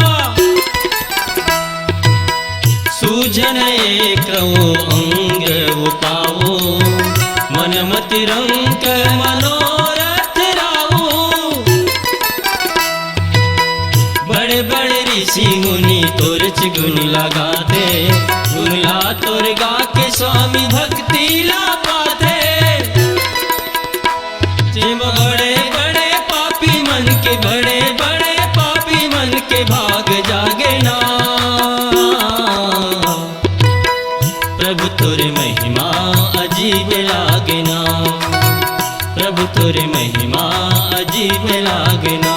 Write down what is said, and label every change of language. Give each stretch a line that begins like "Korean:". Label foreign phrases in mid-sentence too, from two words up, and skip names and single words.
Awadhi: सूझन एकौ अंग उपावो, मन मति रंक मनोरथ रावो।
Chhattisgarhi: बड़े बड़े ऋषि मुनि तोरच गुण लगाते, गुण ला तोर गा के स्वामी भक्ति ला पाते। जिम बड़े बड़े पापी मन के, बड़े बड़े पापी मन के भाग जागे ना। प्रभु तोरे महिमा अजीब लागे ना, प्रभु तोरे महिमा अजीब लागे ना।